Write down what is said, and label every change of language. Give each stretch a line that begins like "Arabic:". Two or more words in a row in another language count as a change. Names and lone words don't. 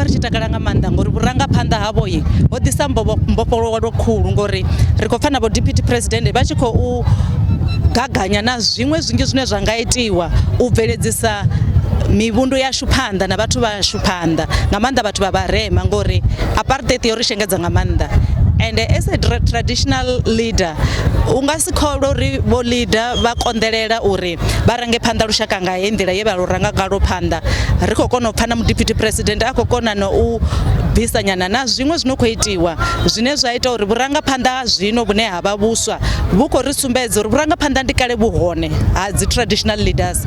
Venda: ri tshi takala nga maanḓa ngori vhurangaphanḓa havho ho ḓisa mbofholowo khulu ngori ri khou pfa na vho
English: Deputy President
Venda: vha tshi khou gaganya na zwiṅwe zwinzhi zwine zwa nga itiwa u bveledzisa mivhundu yashu phanḓa na vhathu vhashu phanḓa nga maanḓa vhathu vha vharema ngori apartheid yo ri shengedza nga maanḓa
English: and as a traditional leader
Venda: unga si kholwa uri vho leader vha konḓelela uri vha range phanḓa lushaka nga heyi nḓila ye vha lu ranga ngalo phanḓa ri khou kona u pfha na
English: Deputy President
Venda: a khou kona na u bvisanyana na zwiṅwe zwino khou itiwa zwine zwa ita uri vhurangaphanḓa ha zwino vhune ha vha vhuswa vhu khou ri sumbedza uri vhurangaphanḓa ndi kale vhu hone ha dzi
English: traditional leaders.